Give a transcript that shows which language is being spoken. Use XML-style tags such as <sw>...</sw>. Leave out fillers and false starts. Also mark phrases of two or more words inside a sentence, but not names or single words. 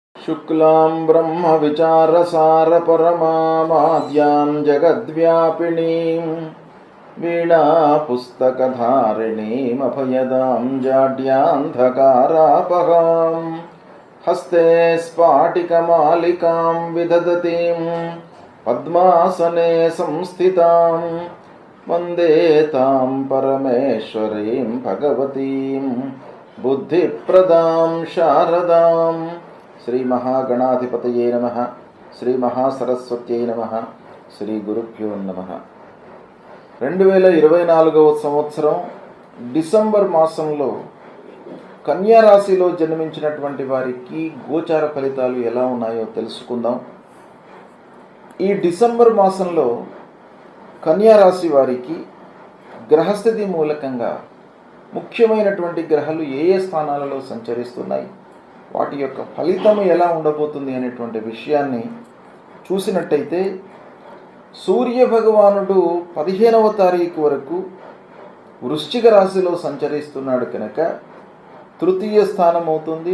<sa>शुक्लां ब्रह्मविचारसारपरमामाद्यां जगद्व्यापिनीं वीणापुस्तकधारिणीमभयदां जाड्यान्धकारापहां हस्ते स्फाटिकमालिकां विदधतीं पद्मासने संस्थितां वन्दे तां परमेश्वरीं भगवतीं बुद्धिप्रदां शारदां। श्री महागणाधिपतये नमः। श्री महासरस्वत्यै नमः। श्री गुरुभ्यो नमः।</sa> <te>2024వ సంవత్సరం డిసెంబర్ మాసంలో కన్యా రాశిలో జన్మించినటువంటి వారికి గోచార ఫలితాలు ఎలా ఉన్నాయో తెలుసుకుందాం. ఈ డిసెంబర్ మాసంలో కన్యా రాశి వారికి గ్రహస్థితి మూలకంగా ముఖ్యమైనటువంటి గ్రహాలు ఏ ఏ స్థానాలలో సంచరిస్తున్నాయి, వాటి యొక్క ఫలితం ఎలా ఉండబోతుంది అనేటువంటి విషయాన్ని చూసినట్టయితే, సూర్య భగవానుడు 15వ తారీఖు వరకు వృశ్చిక రాశిలో సంచరిస్తున్నాడు కనుక తృతీయ స్థానం అవుతుంది.</te>